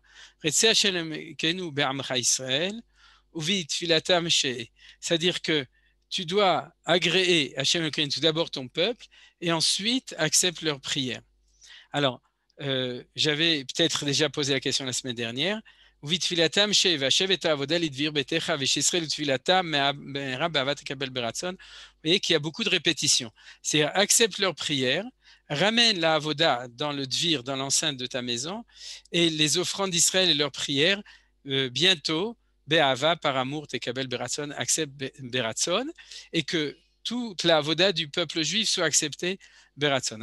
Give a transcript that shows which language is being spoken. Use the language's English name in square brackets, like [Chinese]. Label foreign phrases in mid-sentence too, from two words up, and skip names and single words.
[Hebrew] רצה ה' אלוקינו בעמך ישראל, ובתפילתם שעה. [French] C'est-à-dire que tu dois agréer [Hebrew] ה' אלוקינו [French] tout d'abord ton peuple et ensuite accepte leur prière. Alors, j'avais peut-être déjà posé la question la semaine dernière, [Hebrew] ובתפילתם שב, והשב את העבודה לדביר ביתך, ושישראל לתפילתם, מהרה באהבה תקבל ברצון. [French] Vous voyez qu'il y a beaucoup de répétitions. C'est-à-dire, accepte leur prière, ramène la avoda dans le dvir, dans l'enceinte de ta maison, et les offrandes d'Israël et leurs prières, bientôt, be'ava, par amour, [Hebrew] תקבל ברצון, [French] accepte beratson, et que toute la avoda du peuple juif soit acceptée beratson.